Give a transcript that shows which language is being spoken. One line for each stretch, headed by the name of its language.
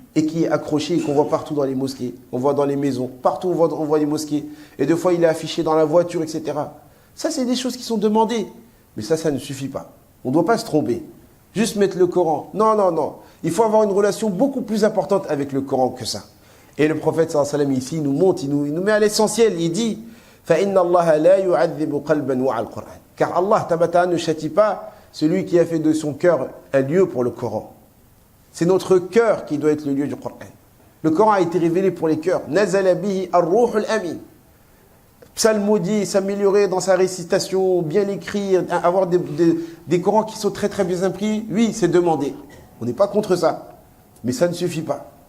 French: et qui est accroché et qu'on voit partout dans les mosquées, on voit dans les maisons, partout on voit les mosquées, et des fois il est affiché dans la voiture, etc. Ça, c'est des choses qui sont demandées, mais ça ne suffit pas. On ne doit pas se tromper. Juste mettre le Coran. Non, non, non. Il faut avoir une relation beaucoup plus importante avec le Coran que ça. Et le prophète sallallahu alayhi wa sallam ici, il nous montre, il nous met à l'essentiel. Il dit
Arabic: فَإِنَّ اللَّهَ لَا يُعَذِّبُ قَلْبًا وَعَى الْقُرْآنِ.
French: Car Allah tabata ne châtie pas celui qui a fait de son cœur un lieu pour le Coran. C'est notre cœur qui doit être le lieu du Coran. Le Coran a été révélé pour les cœurs.
Arabic: نَزَلَ بِهِ الرُّوحُ الْأَمِينُ.
French: Psalmodier, s'améliorer dans sa récitation, bien l'écrire, avoir des Corans qui sont très très bien impris, oui, c'est demandé. On n'est pas contre ça. Mais ça ne suffit pas.